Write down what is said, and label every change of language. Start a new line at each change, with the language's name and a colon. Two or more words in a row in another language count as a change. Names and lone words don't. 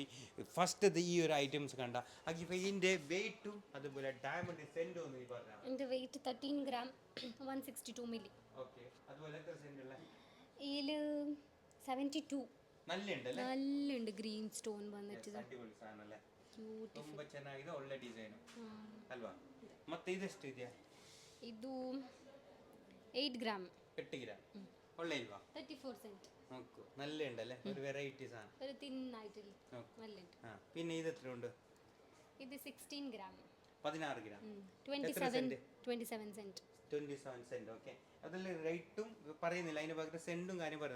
Malayalam: ഫസ്റ്റ് ഈ ഒരു ഐറ്റംസ് കണ്ട അപ്പോൾ ഇതിൻ്റെ വെയിറ്റും അതുപോലെ ഡയമണ്ട് സെൻറ്റും ഒന്ന് പറഞ്ഞാൽ. എൻ്റെ വെയിറ്റ് 13 gram 162 മില്ലി. ഓക്കെ, അതുപോലെ എത്ര സെൻറ്റ് ഉള്ള? ഇതിൽ 72 നല്ലുണ്ടല്ലേ, നല്ലുണ്ട്. ഗ്രീൻ സ്റ്റോൺ വന്നിട്ട്
Kannada: ಅಡಿಪೊಳಿ ಸಾನ್ ಅಲ್ಲ, ತುಂಬಾ ಚೆನ್ನಾಗಿದೆ, ಒಳ್ಳೆ ಡಿಸೈನ್ ಅಲ್ವಾ. ಮತ್ತೆ ಇದೆಷ್ಟು ಇದೆಯಾ? ಇದು 8 gram 8 ಗ್ರಾಮ್ ಒಳ್ಳೆ ಇಲ್ವಾ? 34 cent.
Malayalam: നോക്കൂ, നല്ല ഉണ്ടല്ലേ, ഒരു വെറൈറ്റി സാധനം, ഒരു തിൻ ആയിട്ടില്ല, നല്ലുണ്ട്. പിന്നെ ഇത് എത്ര ഉണ്ട്? ഇത് 16 gram 16 ഗ്രാം 27 cent. 27 സെന്റ്. ഓക്കെ, അതിൽ റേറ്റും പറയുന്നില്ല, അതിന് പകരം സെന്റും കാര്യം പറയുന്നത്.